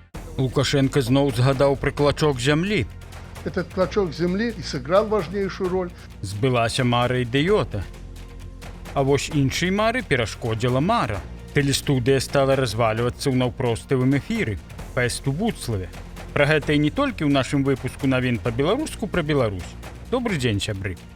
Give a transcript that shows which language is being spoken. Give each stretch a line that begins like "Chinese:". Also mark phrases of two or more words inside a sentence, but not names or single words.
Belarusian: Лукашенко зноў згадаў пра клачок зямлі.
Russian: Этот клочок земли и сыграл важнейшую роль.
Belarusian: Збылася мара ідыёта. А вось іншай мары перашкодзіла мара. Тэлестудыя стала развалівацца ў наўпроставым эфіры па СТУ-Буцлаве. Пра гэта і не толькі ў нашым выпуску навін па-беларуску пра Беларусь. Добры дзень, сябры.